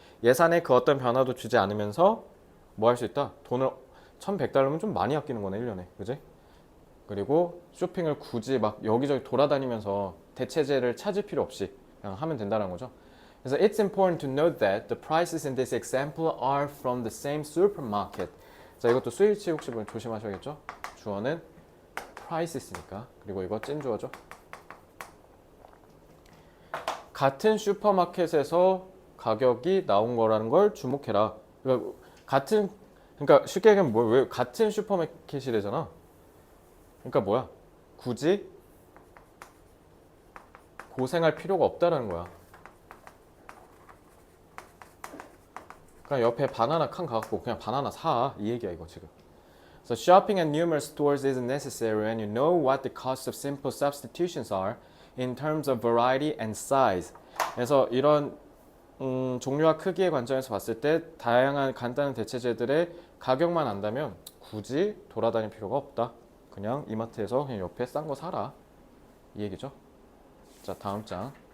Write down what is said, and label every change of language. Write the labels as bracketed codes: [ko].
[ko] 예산에 그 어떤 변화도 주지 않으면서 뭐 할 수 있다? 돈을 $1,100면 좀 많이 아끼는 거네, 1년에. 그지? 그리고 쇼핑을 굳이 막 여기저기 돌아다니면서 대체제를 찾을 필요 없이 그냥 하면 된다는 거죠. 그래서 [en] it's important to note that the prices in this example are from the same supermarket. [ko] 자, 이것도 스위치 혹시 보면 조심하셔야겠죠? 주어는 prices니까. 그리고 이거 찐 주어죠. 같은 슈퍼마켓에서 가격이 나온 거라는 걸 주목해라. 그러니까 쉽게 얘기하면 왜 같은 슈퍼마켓이래잖아. 그러니까 뭐야? 굳이 고생할 필요가 없다라는 거야. 그냥 옆에 바나나 칸 가갖고 그냥 바나나 사. 이 얘기야 이거 지금. [en] So shopping at numerous stores isn't necessary when you know what the cost of simple substitutions are in terms of variety and size. [ko] 그래서 이런 종류와 크기의 관점에서 봤을 때 다양한 간단한 대체제들의 가격만 안다면 굳이 돌아다닐 필요가 없다. 그냥 이마트에서 그냥 옆에 싼 거 사라. 이 얘기죠. 자, 다음 장.